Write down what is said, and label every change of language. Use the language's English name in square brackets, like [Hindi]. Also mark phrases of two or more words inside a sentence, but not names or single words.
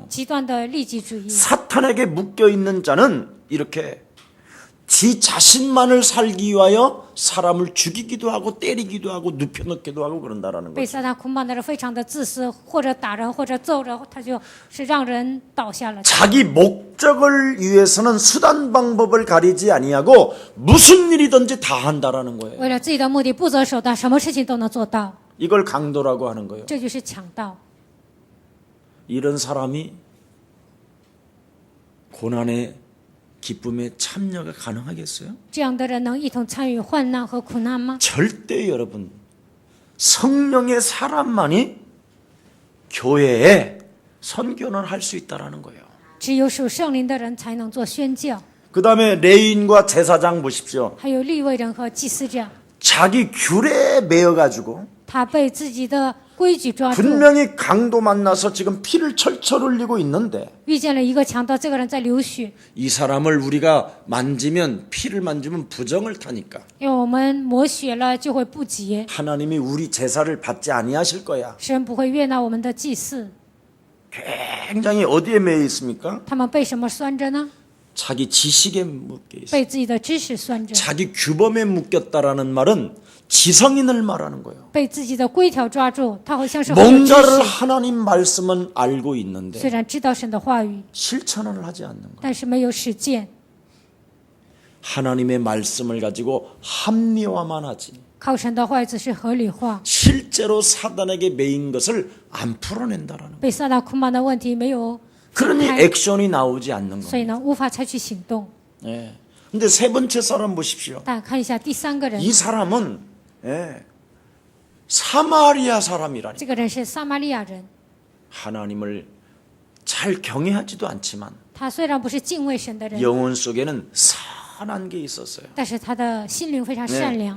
[Chinese] 极端的利己主义。 [Korean] 사탄에게 묶여 있는 자는 이렇게 지 자신만을 살기 위하여 사람을 죽이기도 하고 때리기도 하고 눕혀놓기도 하고 그런다라는 [Chinese] 被 [Korean] 거죠. [Chinese] 撒旦捆绑的人非常的自私，或者打人，或者揍人，他就是让人倒下了。 [Korean] 자기 목적을 위해서는 수단 방법을 가리지 아니하고 무슨 일이든지 다 한다라는 거예요. [Chinese] 为了自己的目的不择手段，什么事情都能做到， [Korean] 이걸 강도라고 하는 거예요. [Chinese] 这就是强盗。 [Korean] 이런 사람이 고난의 기쁨에 참여가 가능하겠어요? [Chinese] 这样的人能一同参与患难和苦难吗？ [Korean] 절대 여러분 성령의 사람만이 교회에 선교는 할 수 있다라는 거예요. [Chinese] 只有属圣灵的人才能做宣教。 [Korean] 그 다음에 레위인과 제사장 보십시오. [Chinese] 还有利未人和祭司长， [Korean] 자기 규례에 매여가지고 [Chinese] 他被自己的规矩抓住， [Korean] 분명히 강도 만나서 지금 피를 철철 흘리고 있는데 [Chinese] 遇见了一个强盗，这个人在流血， [Korean] 이 사람을 우리가 만지면 피를 만지면 부정을 타니까 [Chinese] 因为我们抹血了就会不洁， [Korean] 하나님이 우리 제사를 받지 아니하실 거야. [Chinese] 神不会悦纳我们的祭祀。 [Korean] 굉장히 어디에 매여 있습니까? [Chinese] 他们被什么拴着呢？ [Korean] 자기 지식에 묶여 있어요. [Chinese] 被自己的知识拴着， [Korean] 자기 규범에 묶였다라는 말은 지성인을 말하는 거예요. [Chinese] 被自己的规条抓住，他好像是很有知 [Korean] 뭔가를 [Chinese] 识， [Korean] 하나님 말씀은 알고 [Chinese] 虽 [Korean] 있는데 [Chinese] 然知道神的话语， [Korean] 실천을 하지 않는 거예요. [Chinese] 但是没有实践， [Korean] 하나님의 말씀을 가지고 합리화만 하지 [Chinese] 靠神的话语只是合理化， [Korean] 실제로 사단에게 매인 것을 안 풀어낸다라는 거예요. [Chinese] 被撒旦捆绑的问题没有解 [Korean] 그러니 [Chinese] 开， [Korean] 액션이 나오지 않는 [Chinese] 所以 [Korean] 겁니다. [Chinese] 呢无法采取行动。 [Korean] 예. 근데 세 번째 사람 보십시오. [Chinese] 但看一下第3个人， [Korean] 이 사람은 예, 사마리아 사람이라니 [Chinese] 这个人是撒玛利亚人， [Korean] 하나님을 잘 경외하지도 않지만 [Chinese] 他虽然不是敬畏神的人， [Korean] 영혼 속에는 선한 게 있었어요. [Chinese] 但是他的心灵非常善良。